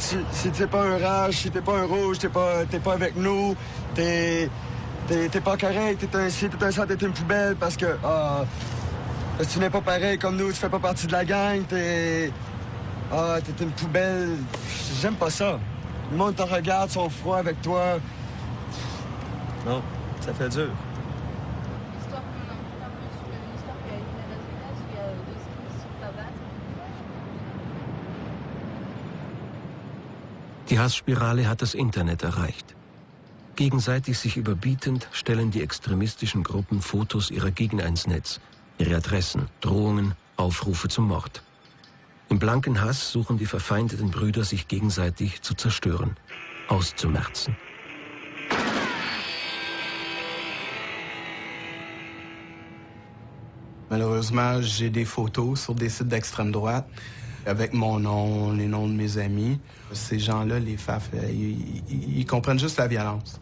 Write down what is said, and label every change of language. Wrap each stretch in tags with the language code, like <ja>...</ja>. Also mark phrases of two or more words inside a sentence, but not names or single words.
<fr>Si t'es pas un rage, si t'es pas un rouge, t'es pas avec nous, t'es pas correct, t'es un ci, t'es un ça, t'es une poubelle parce que tu n'es pas pareil comme nous, tu fais pas partie de la gang, t'es une poubelle. J'aime pas ça. Le monde te regarde, sont froids avec toi. Non, ça fait dur.</fr> <de>Die Hassspirale hat das Internet erreicht. Gegenseitig sich überbietend stellen die extremistischen Gruppen Fotos ihrer Gegner ins Netz, ihre Adressen, Drohungen, Aufrufe zum Mord. Im blanken Hass suchen die verfeindeten Brüder, sich gegenseitig zu zerstören, auszumerzen.</de> <fr>Malheureusement, j'ai des photos sur des sites d'extrême droite avec mon nom, les noms de mes amis. Ces gens-là, les FAF, ils comprennent juste la violence.</fr>